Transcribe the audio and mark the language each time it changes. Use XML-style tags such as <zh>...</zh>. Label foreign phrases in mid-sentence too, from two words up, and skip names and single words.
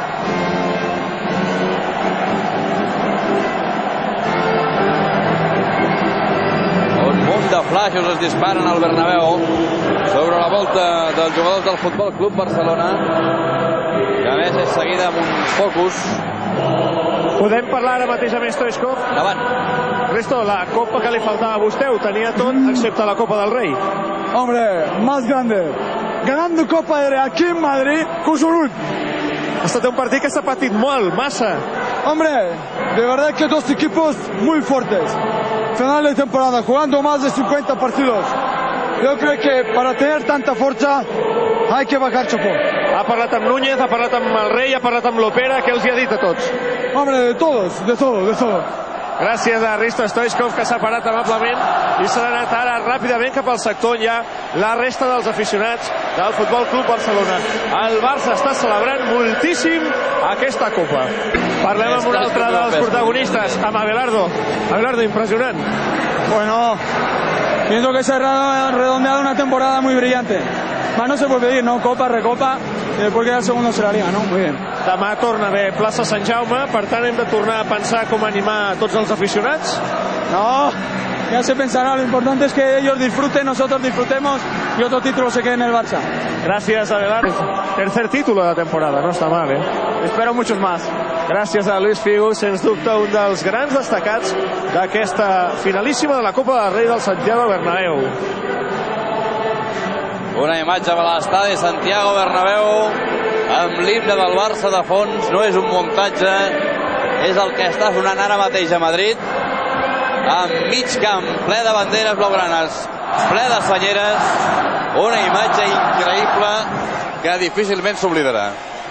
<ca>Un munt de flaixos es disparen al Bernabéu sobre la volta dels jugadors del Futbol Club Barcelona, que a més és seguida amb un focus. Podem parlar ara mateix amb Stoichkov? Davant. Risto, la copa que li faltava a vostè ho tenia tot excepte la Copa del Rey.</ca> <es>Hombre, más grande. Ganando Copa del Rey aquí en Madrid con Solut.</es> <ca>Ha estat un partit que s'ha patit molt, massa.</ca> <es>Hombre, de verdad que dos equipos muy fuertes. Final de temporada, jugando más de 50 partidos. Yo creo que para tener tanta fuerza hay que bajar chapó.</es> <ca>Ha parlat amb Núñez, ha parlat amb el Rei, ha parlat amb l'Opera. Què els hi ha dit a tots?</ca> <es>Hombre, de todos, de todo, de todo.</es> <ca>Gràcies a Risto Stoichkov, que s'ha parat amablement i s'ha anat ara ràpidament cap al sector on hi ha la resta dels aficionats del Futbol Club Barcelona. El Barça està celebrant moltíssim aquesta copa. Parlem amb un altre dels protagonistes, amb Abelardo. Abelardo, impressionant.</ca> <es>Bueno, pienso que se ha redondeado una temporada muy brillante. Más no se puede pedir, ¿no? Copa, recopa, y después queda el segundo en la liga, ¿no? Muy bien.</es> <ca>Demà torna a haver plaça Sant Jaume, per tant hem de tornar a pensar com animar tots els aficionats.</ca> <es>No, ya se pensará, lo importante es que ellos disfruten, nosotros disfrutemos y otro título se quede en el Barça.</es> <ca>Gràcies, Abelardo.</ca> <es>Tercer título de la temporada,</es> <ca>no està mal,</ca> <es>Espero muchos más.</es> <ca>Gràcies a Luis Figo, sens dubte un dels grans destacats d'aquesta finalíssima de la Copa del Rei del Santiago Bernabéu. Una imatge de l'estadi Santiago Bernabéu amb l'himne del Barça de fons. No és un muntatge, és el que està sonant ara mateix a Madrid, amb mig camp ple de banderes blaugranes, ple de senyeres, una imatge increïble que difícilment s'oblidarà.</ca>